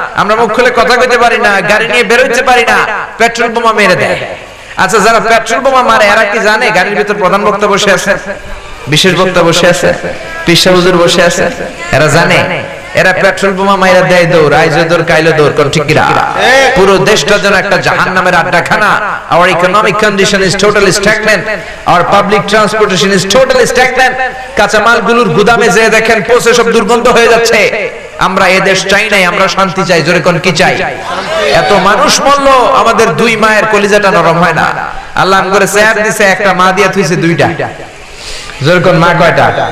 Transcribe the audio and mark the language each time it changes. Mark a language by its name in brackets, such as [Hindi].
[Bangla] আমরা মুখ খুলে কথা কইতে পারি না, গাড়ি নিয়ে বের হইতে পারি না, পেট্রোল বোমা মেরে দেয়। আচ্ছা, যারা পেট্রোল বোমা মারে এরা কি জানে গাড়ির ভিতর প্রধান বক্তা বসে আছে, বিশেষ বক্তা বসে আছে, পীর সাহেব হুজুর বসে আছে? এরা জানে? এরা পেট্রোল বোমা মাইরা দেয় দৌড়, আইজো দৌড়, কাইলো দৌড়, কোন ঠিক কিনা? পুরো দেশটা যেন একটা জাহান্নামের আড্ডাখানা। [English] Our economic condition is totally stagnant, our public transportation is totally stagnant। [Bangla] কাঁচামালগুলোর গুদামে যেয়ে দেখেন পচে সব দুর্গন্ধ হয়ে যাচ্ছে। আমরা এই দেশ চাই নাই, আমরা শান্তি চাই, জোরে কোন কি চাই? এত মানুষ মরলো, আমাদের 2 মায়ের কলিজাটা নরম হয় না। আল্লাহ করে চেয়ার দিছে, একটা মা দিয়া থুইছে 2টা, জোরে কোন মা কয়টা?